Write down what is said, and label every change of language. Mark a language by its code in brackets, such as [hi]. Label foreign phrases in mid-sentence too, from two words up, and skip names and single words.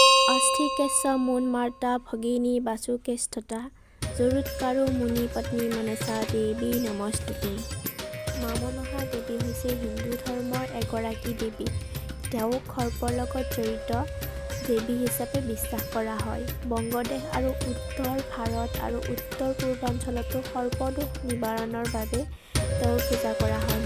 [sa] अस्थिकेश मुन मार्ता भगिनी वासुकेष्ठता जरुत्कारो मुनि पत्नी मनसा देवी नमस्तुते। [as] মা মনসা দেৱী হৈছে হিন্দু ধৰ্মৰ এগৰাকী দেৱী। তেওঁক সৰ্পৰ লগত জড়িত দেৱী হিচাপে বিশ্বাস কৰা হয়। বংগদেশ আৰু উত্তৰ ভাৰত আৰু উত্তৰ পূৰ্বাঞ্চলতো সৰ্পদোষ নিবাৰণৰ বাবে তেওঁৰ পূজা কৰা হয়।